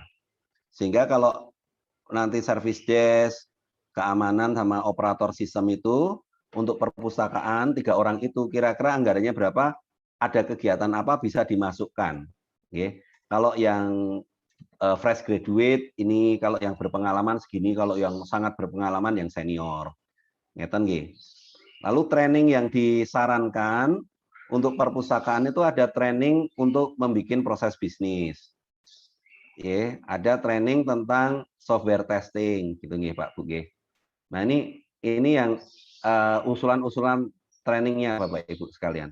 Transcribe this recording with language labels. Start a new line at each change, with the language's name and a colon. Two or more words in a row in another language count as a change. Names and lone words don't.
Indonesian: Sehingga kalau nanti
English: service desk,
Indonesian: keamanan sama operator sistem itu, untuk perpustakaan 3 orang itu kira-kira anggarannya berapa, ada kegiatan apa bisa dimasukkan. Oke. Kalau yang
English: fresh graduate
Indonesian: ini, kalau yang berpengalaman segini, kalau yang sangat berpengalaman yang senior.
Javanese: Ngeten nggih.
Indonesian: Lalu training yang disarankan untuk perpustakaan itu ada training untuk membuat proses bisnis. Ya, ada training tentang
English: software testing
Indonesian: gitu nggih Pak Bu nggih. Nah, ini yang usulan-usulan trainingnya Bapak Ibu sekalian.